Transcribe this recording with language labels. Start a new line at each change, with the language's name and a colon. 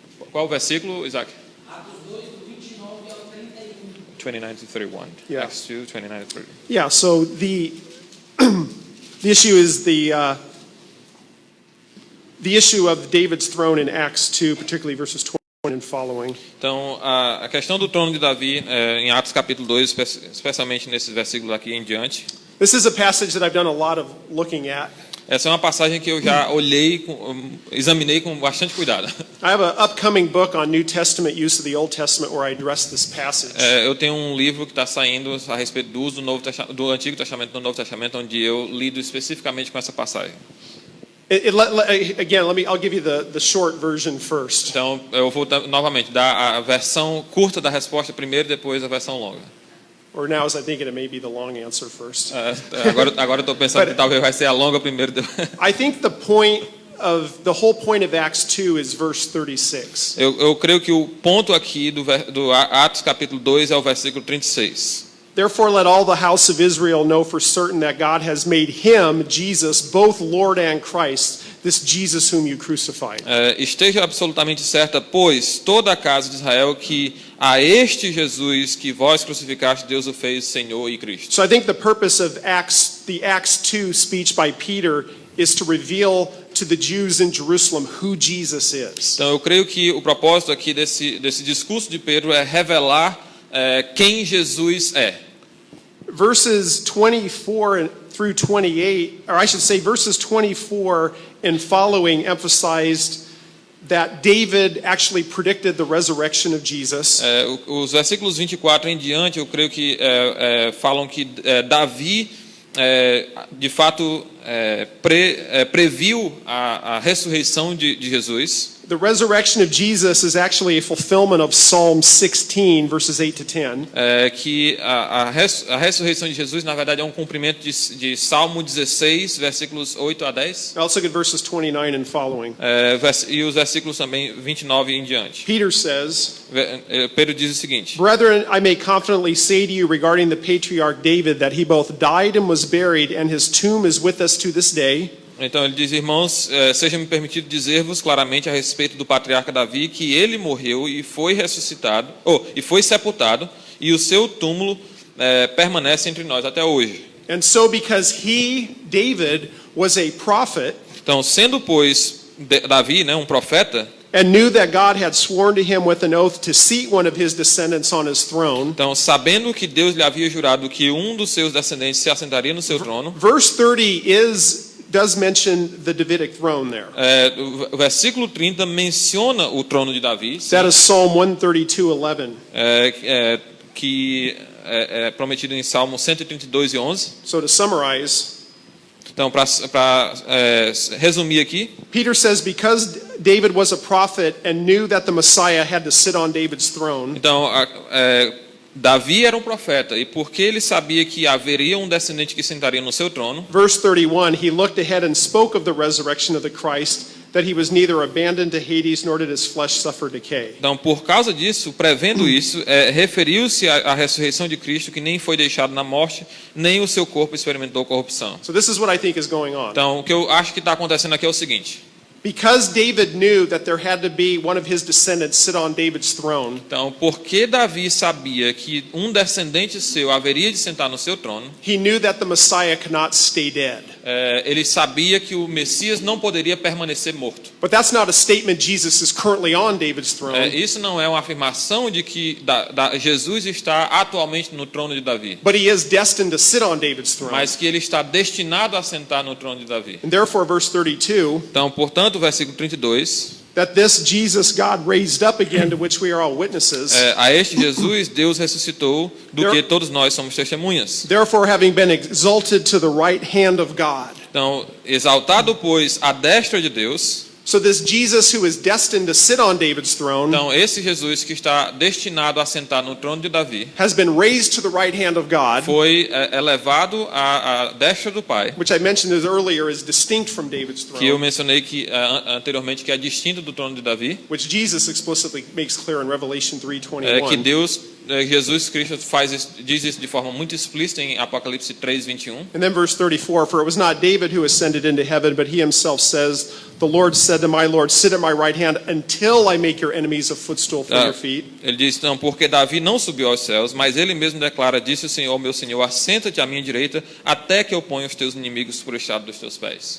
Portuguese: Qual versículo, Isaac? Atos 2, do 29 ao 31.
English: 29 to 31. Yeah. Acts 2, 29 to 31. Yeah, so the issue is the issue of David's throne in Acts 2, particularly verses 20 and following.
Portuguese: Então, a questão do trono de Davi, em Atos capítulo 2, especialmente nesses versículos aqui em diante,
English: This is a passage that I've done a lot of looking at.
Portuguese: Essa é uma passagem que eu já olhei, examinei com bastante cuidado.
English: I have an upcoming book on New Testament use of the Old Testament where I address this passage.
Portuguese: Eu tenho um livro que está saindo a respeito do uso do Antigo Testamento no Novo Testamento, onde eu lido especificamente com essa passagem.
English: I'll give you the short version first.
Portuguese: Então, eu vou novamente dar a versão curta da resposta primeiro, depois a versão longa.
English: Or now, as I'm thinking, it may be the long answer first.
Portuguese: Agora eu estou pensando que talvez vai ser a longa primeiro.
English: I think the whole point of Acts 2 is verse 36.
Portuguese: Eu creio que o ponto aqui do Atos capítulo 2 é o versículo 36.
English: Therefore, let all the house of Israel know for certain that God has made him, Jesus, both Lord and Christ, this Jesus whom you crucified.
Portuguese: Esteja absolutamente certa, pois, toda a casa de Israel, que a este Jesus que vós crucificaste, Deus o fez Senhor e Cristo.
English: So I think the purpose of the Acts 2 speech by Peter is to reveal to the Jews in Jerusalem who Jesus is.
Portuguese: Então, eu creio que o propósito aqui desse discurso de Pedro é revelar quem Jesus é.
English: Verses 24 through 28, or I should say verses 24 and following emphasized that David actually predicted the resurrection of Jesus.
Portuguese: Os versículos 24 em diante, eu creio que falam que Davi, de fato, previu a ressurreição de Jesus.
English: The resurrection of Jesus is actually a fulfillment of Psalm 16, verses 8 to 10.
Portuguese: Que a ressurreição de Jesus, na verdade, é um cumprimento de Salmo 16, versículos 8 a 10.
English: Now let's look at verses 29 and following.
Portuguese: E os versículos também 29 em diante.
English: Peter says,
Portuguese: Pedro diz o seguinte:
English: Brethren, I may confidently say to you regarding the patriarch David that he both died and was buried, and his tomb is with us to this day.
Portuguese: Então ele diz: irmãos, seja-me permitido dizer-vos claramente a respeito do patriarca Davi que ele morreu e foi ressuscitado, e foi sepultado, e o seu túmulo permanece entre nós até hoje.
English: And so because David was a prophet,
Portuguese: então, sendo pois Davi, um profeta,
English: and knew that God had sworn to him with an oath to seat one of his descendants on his throne.
Portuguese: Então, sabendo que Deus lhe havia jurado que um dos seus descendentes se assentaria no seu trono.
English: Verse 30 does mention the Davidic throne there.
Portuguese: O versículo 30 menciona o trono de Davi.
English: That is Psalm 132:11.
Portuguese: Que é prometido em Salmo 132:11.
English: So to summarize,
Portuguese: então, para resumir aqui,
English: Peter says because David was a prophet and knew that the Messiah had to sit on David's throne.
Portuguese: Então, Davi era um profeta, e porque ele sabia que haveria um descendente que sentaria no seu trono.
English: Verse 31, he looked ahead and spoke of the resurrection of the Christ, that he was neither abandoned to Hades nor did his flesh suffer decay.
Portuguese: Então, por causa disso, prevendo isso, referiu-se à ressurreição de Cristo, que nem foi deixado na morte, nem o seu corpo experimentou corrupção.
English: So this is what I think is going on.
Portuguese: Então, o que eu acho que está acontecendo aqui é o seguinte:
English: because David knew that there had to be one of his descendants sit on David's throne.
Portuguese: Então, porque Davi sabia que um descendente seu haveria de sentar no seu trono,
English: he knew that the Messiah could not stay dead.
Portuguese: Ele sabia que o Messias não poderia permanecer morto.
English: But that's not a statement Jesus is currently on David's throne.
Portuguese: Isso não é uma afirmação de que Jesus está atualmente no trono de Davi.
English: But he is destined to sit on David's throne.
Portuguese: Mas que ele está destinado a sentar no trono de Davi.
English: And therefore, verse 32.
Portuguese: Então, portanto, o versículo 32.
English: That this Jesus God raised up again, to which we are all witnesses.
Portuguese: A este Jesus Deus ressuscitou, do que todos nós somos testemunhas.
English: Therefore, having been exalted to the right hand of God.
Portuguese: Então, exaltado, pois, à destra de Deus.
English: So this Jesus who is destined to sit on David's throne.
Portuguese: Então, esse Jesus que está destinado a sentar no trono de Davi,
English: has been raised to the right hand of God.
Portuguese: Foi elevado à destra do Pai.
English: Which I mentioned earlier is distinct from David's throne.
Portuguese: Que eu mencionei anteriormente que é distinto do trono de Davi.
English: Which Jesus explicitly makes clear in Revelation 3:21.
Portuguese: Que Jesus Cristo diz isso de forma muito explícita em Apocalipse 3:21.
English: And then verse 34, for it was not David who ascended into heaven, but he himself says, the Lord said to my Lord, sit at my right hand until I make your enemies a footstool for your feet.
Portuguese: Ele diz, não, porque Davi não subiu aos céus, mas ele mesmo declara, disse o Senhor, meu Senhor, assenta-te à minha direita, até que eu ponha os teus inimigos por estrado dos teus pés.